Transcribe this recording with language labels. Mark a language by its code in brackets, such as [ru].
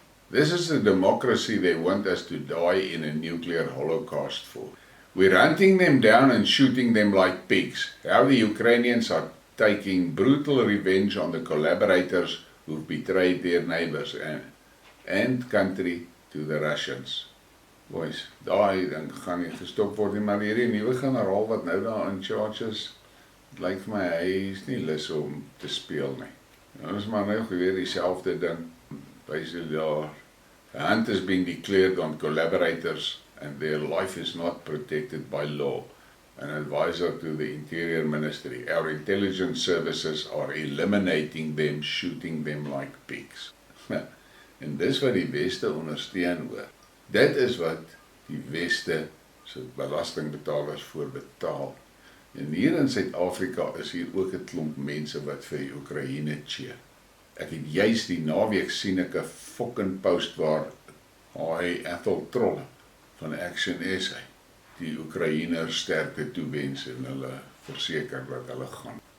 [en] This is the democracy they want us to die in a nuclear holocaust for. We're hunting them down and shooting them like pigs. How the Ukrainians are taking brutal revenge on the collaborators who've betrayed their neighbors and country to the Russians. [af] Boys, daai dan gaan nie gestop word nie, maar hierdie nuwe generaal wat nou daar [en] in charge [af] is, het lyk vir my hy is nie lus om te speel nie. En ons maar nou weer dieselfde ding. [en] Basically daar, a hunt is being declared on collaborators and their life is not protected by law. An advisor to the Interior Ministry. Our intelligence services are eliminating them, shooting them like pigs. [af] En dis wat die Weste ondersteun hoor. Dit is wat die Weste se belastingbetalers voor betaal. En hier in Suid-Afrika is hier ook 'n klomp mense wat vir die Oekraïne cheer. Ek het juist die naweek sien ek 'n fucking post waar hy Ethel Trolle van Action SA die Oekraïners sterkte toewens en hulle verseker dat hulle gaan.